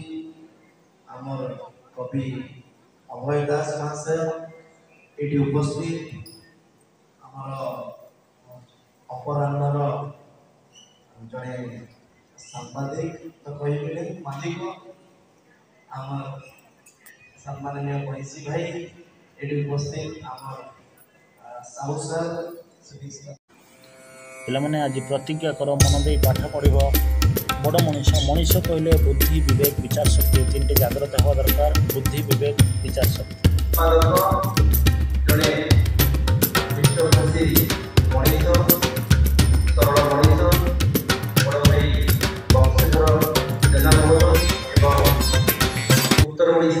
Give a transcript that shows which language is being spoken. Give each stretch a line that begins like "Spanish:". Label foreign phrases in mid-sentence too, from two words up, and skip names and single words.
Odia: ଆମର କବି ଅଭୟ ଦାସ ମହାଶୟ ଏଠି ଉପସ୍ଥିତ ଆମର ଅପରାହ୍ନର ଜଣେ ସାମ୍ବାଦିକ ତ କହିଲେ ମାଲିକ ଆମର ସମ୍ମାନନୀୟ ମହିଷୀ ଭାଇ ଏଠି ଉପସ୍ଥିତ ଆମର साहू सर सिटी सर ପିଲାମାନେ ଆଜି ପ୍ରତିଜ୍ଞା କର ମନ ଦେଇ ପାଠ ପଢ଼ିବ। ବଡ଼ ମଣିଷ କହିଲେ ବୁଦ୍ଧି ବିବେକ ବିଚାର ଶକ୍ତି ତିନିଟି ଜାଗ୍ରତ ହେବା ଦରକାର। ବୁଦ୍ଧି ବିବେକ ବିଚାର ଶକ୍ତି। ଜଣେ ବିଶ୍ୱଭାଷୀ ମଣିଷ ସରଳ ମଣିଷ ବଡ଼ ଭାଇ ବଂଶଧର ଜେନାମୋହନ ଏବଂ ଉତ୍ତର ଓଡ଼ିଶା।